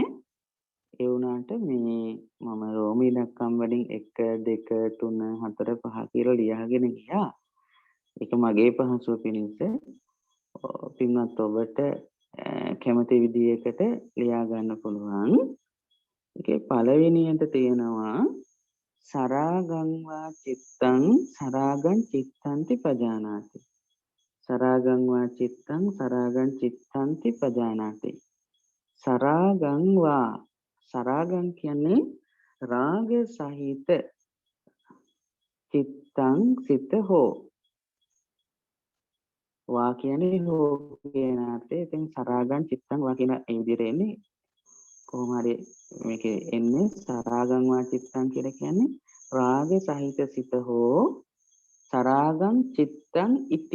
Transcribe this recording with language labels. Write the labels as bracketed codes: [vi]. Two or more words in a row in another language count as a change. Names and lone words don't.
[si] ඒ වුණාට මේ මම රෝම ඉලක්කම් වලින් 1 2 3 4 5 කියලා ලියාගෙන ගියා. ඒක මගේ පහසුව පිණිස පින්වත් ඔබට කැමති විදිහකට ලියා ගන්න පුළුවන්. ඒකේ පළවෙනියට තියෙනවා [pi] සරාගං වා චිත්තං සරාගං චිත්තන්ති පජානාති. සරාගං වා චිත්තං සරාගං චිත්තන්ති පජානාති. සරාගං වා, [si] සරාගං කියන්නේ රාග සහිත, චිත්තං සිත හෝ, වා කියන්නේ හෝ කියන අර්ථය. ඉතින් [pi] සරාගං චිත්තං වා [si] කියන ඒ විදිහට එන්නේ කොහොම හරි මේකේ එන්නේ [pi] සරාගං වා චිත්තං [si] කියලා කියන්නේ රාග සහිත සිත හෝ [pi] සරාගං චිත්තං ඉති.